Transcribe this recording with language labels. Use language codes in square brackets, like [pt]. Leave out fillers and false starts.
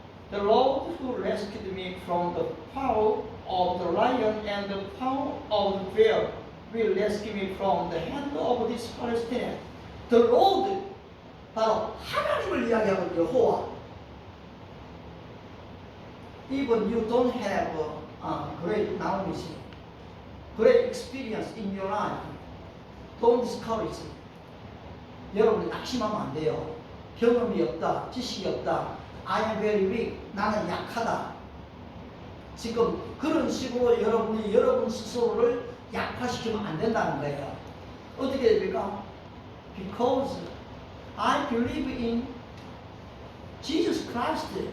[en] The Lord who rescued me from the power of the lion and the power of the bear will rescue me from the hand of this Palestinian. [ko] The Lord, 바로 하나님을 이야기하고 여호와. [en] Even you don't have great knowledge, great experience in your life, don't discourage. [ko] 여러분이 낙심하면 안 돼요. 경험이 없다, 지식이 없다. [en] I am very weak. [ko] 나는 약하다. 지금 그런 식으로 여러분이 여러분 스스로를 약화시키면 안 된다는 거예요. 어떻게 됩니까? [en] Because I believe in Jesus Christ.